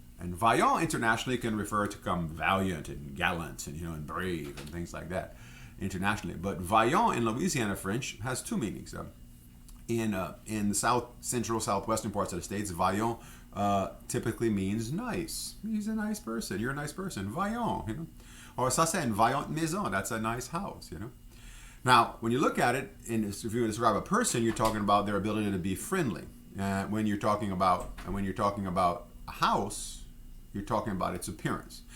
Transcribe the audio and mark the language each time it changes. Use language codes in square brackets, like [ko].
[en] And vaillant internationally can refer to come valiant and gallant and and brave and things like that internationally. But vaillant in Louisiana French has two meanings. In the central southwestern parts of the states, vaillant typically means nice. He's a nice person. You're a nice person. [fr] Vaillant, Or ça c'est une vaillante maison. [en] That's a nice house, Now, when you look at it, if you describe a person, you're talking about their ability to be friendly. When you're talking about a house, you're talking about its appearance.